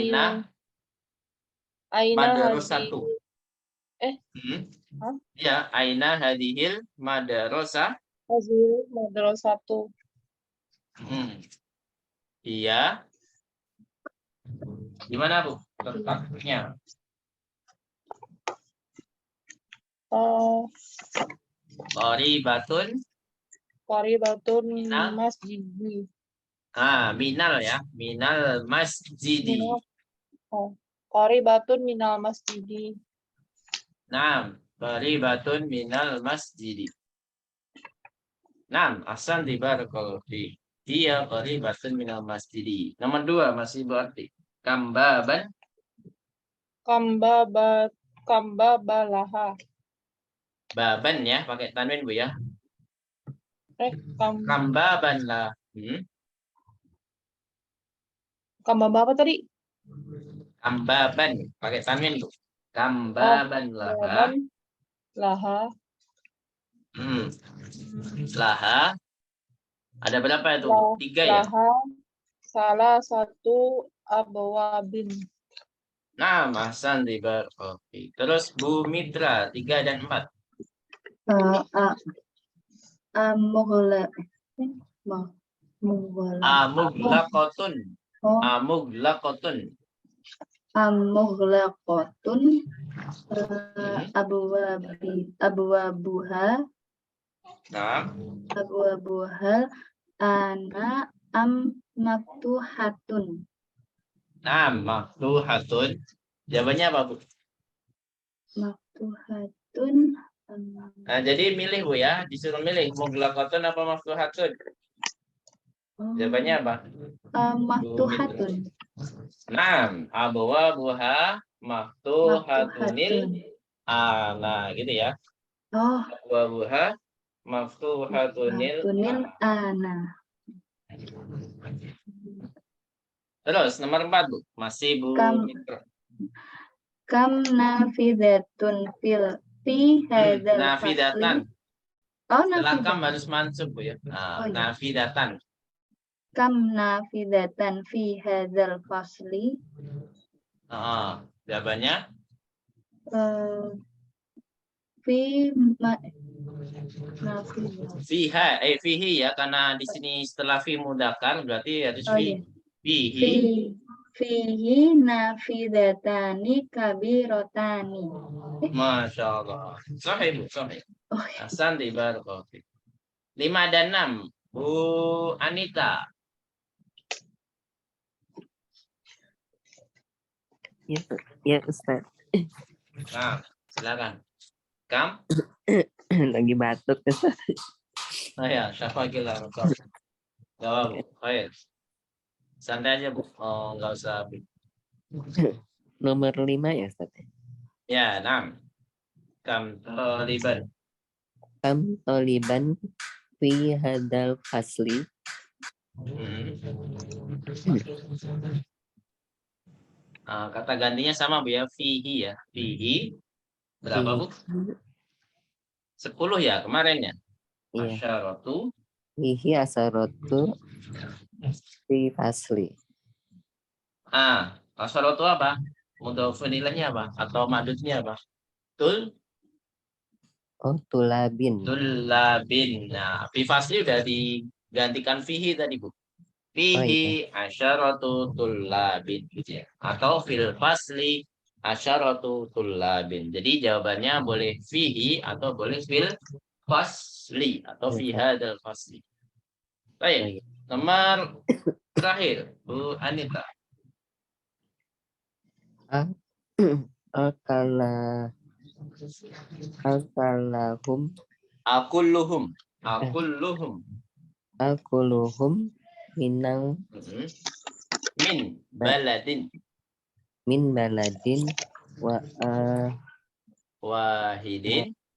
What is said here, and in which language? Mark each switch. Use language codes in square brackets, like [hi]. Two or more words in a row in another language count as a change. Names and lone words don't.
[ar] Madrasatu. Hah? Ya, أين هذه المدرسة. هذه المدرسة. [id] Iya. Gimana, Bu? Letaknya. [ar] Qaribatun Minal. masjidi. Minal ya. من المسجد. قريبة من المسجد. Naam. قريبة من المسجد. Naam. أحسن، بارك الله فيك. Iya, قريبة من المسجد. [id] Nomor 2 masih berarti. [ar] كم بابًا. Kambabalaha. [id] Baban ya, pakai tanwin Bu ya. [ar] Kam كم بابًا لها. [id] Kambaba apa tadi? [ar] كم بابًا, [id] pakai tanwin Bu. [ar] كم بابًا لها. بابًا لها. Laha. [id] Ada berapa itu? Lah- 3 ya? [ar] Laha [id] salah satu [ar] abwabin. [id] Nah, Hasan tiba. Oke. Terus Bu Mitra 3 dan 4. [ar] Amuglaqatun. Amuglaqatun. مغلقة أبوابها [id] Nah, [ar] أنا مفتوحة. [id] nah, maftuhatun. Jawabannya apa, Bu? [ar] Maftuhatun [id] Nah, jadi milih Bu ya, disuruh milih muglaqatun apa maftuhatun. Jawabannya apa? [ar] maftuhatun. Nah, أبوابها مفتوحة. [id] Nah, gitu ya. Oh, [ar] أبوابها مفتوحة. tunil ana. [id] Terus nomor 4 Bu, masih Bu [ar] Kam- [id] Mitra. [ar] كم نافذة في هذا Nafidatan. fasli. Oh, [id] Setelah kam [ar] nafidat. [id] harus mansub Bu ya. Oh, iya. [ar] Nafidatan. كم نافذة في هذا الفصل. [id] Jawabannya [ar] في نافذة. fihi ya, [id] karena di sini setelah fi mudzakkar berarti harus Oh, [ar] fi. [id] iya. [ar] Fihi. فيه نافذتان كبيرتان. ما شاء الله. Sahih Bu, sahih. [id] Oh, iya. [ar] Hasan di بارك الله فيك. [id] 5 dan 6. Bu Anita. Ya, Ustaz. Nah, silakan. Kam? Lagi batuk, Ustaz. Oh ya, syafaqillah. Jawab, Bu. Baik. Santai aja, Bu. Oh, enggak usah. Nomor 5 ya, Ustaz. Ya, 6. [ar] كم طالبًا. كم طالبًا في هذا الفصل. [id] Kata gantinya sama Bu ya, fihi ya. Fihi. Berapa Bu? 10 ya kemarin ya. Iya. [ar] Asyaratu. فيه عشرة في فصل. [id] Asyaratu apa? Mudhofun ilaihnya apa? Atau madudnya apa? [ar] Oh, tulabin. Tulabin. [id] Nah, [ar] في فصل [id] udah digantikan fihi tadi Bu. [ar] فيه عشرة طلاب gitu ya. Atau في الفصل عشرة طلاب. [id] Jadi jawabannya boleh fihi atau boleh [ar] في الفصل [id] atau [ar] في هذا الفصل. [id] Baik. Nomor terakhir Bu Anita. [ar] Akalahum Akuluhum minang من بلد واحد.